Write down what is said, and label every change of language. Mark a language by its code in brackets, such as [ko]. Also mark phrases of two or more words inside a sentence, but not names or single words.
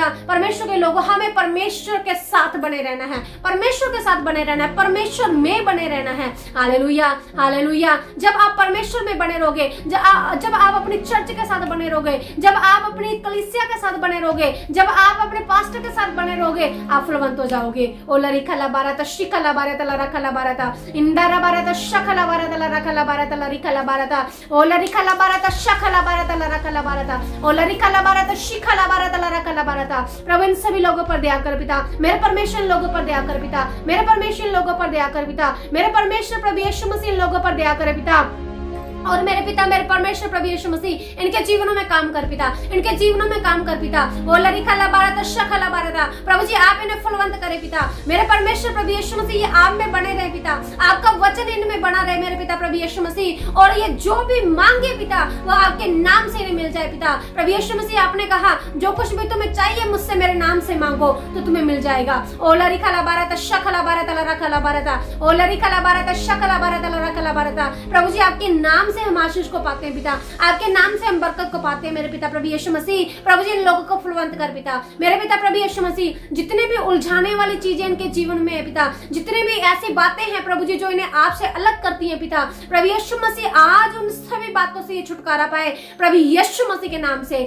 [hi] परमेश्वर के लोगों, हमें परमेश्वर के साथ बने रहना है, परमेश्वर के साथ बने रहना है, परमेश्वर में बने रहना है। हालेलुया, हालेलुया। जब आप परमेश्वर में बने रहोगे, जब आप अपनी चर्च के साथ बने रहोगे, जब आप अपनी कलीसिया के साथ बने रहोगे, जब आप अपने पास्टर के साथ बने रहोगे, आप फलवंत हो जाओगे। ओ लरिका लाबारता शिखा लाबारता लरका लाबारता इंदा लाबारता शखा लाबारता लरका लाबारता लरिका लाबारता ओ लरिका लाबारता शखा लाबारता लरका लाबारता ओ लरिका लाबारता शिखा लाबारता लरका लाबारता। प्रभु इन सभी लोगों पर दया कर पिता, मेरे परमेश्वर लोगों पर दया कर पिता, मेरे परमेश्वर लोगों पर दया कर पिता, मेरे परमेश्वर प्रभु यीशु मसीह लोगों पर दया कर पिता। और मेरे पिता, मेरे परमेश्वर प्रभु यीशु मसीह इनके जीवनों में काम कर पिता, इनके जीवनों में काम कर पिता। ओ लरिका लाबारता शखा लाबारता। प्रभु जी आप इन्हें फलवंत करे पिता, मेरे परमेश्वर प्रभु यीशु मसीह ये आप में बने रहे पिता, आपका वचन इनमें बना रहे मेरे पिता प्रभु यीशु मसीह, और ये जो भी मांगे पिता वो आपके नाम से इन्हें मिल जाए पिता। प्रभु यीशु मसीह आपने कहा जो कुछ भी तुम्हें चाहिए मुझसे मेरे नाम से मांगो तो तुम्हें मिल जाएगा। ओ लरिका लाबारता शखा लाबारता लरका लाबारता ओ लरिका लाबारता शखा लाबारता लरका लाबारता। प्रभु जी आपके नाम नाम से हम आशीष को पाते हैं पिता, आपके नाम से हम बरकत को पाते हैं मेरे पिता प्रभु यीशु मसीह। प्रभु जी इन लोगों को फलवंत कर पिता, मेरे पिता प्रभु यीशु मसीह, जितने भी उलझाने वाली चीजें इनके जीवन में है पिता, जितने भी ऐसी बातें हैं प्रभु जी जो इन्हें आपसे अलग करती हैं पिता प्रभु यीशु मसीह, आज उन सभी बातों से ये छुटकारा पाए प्रभु यीशु मसीह के नाम से।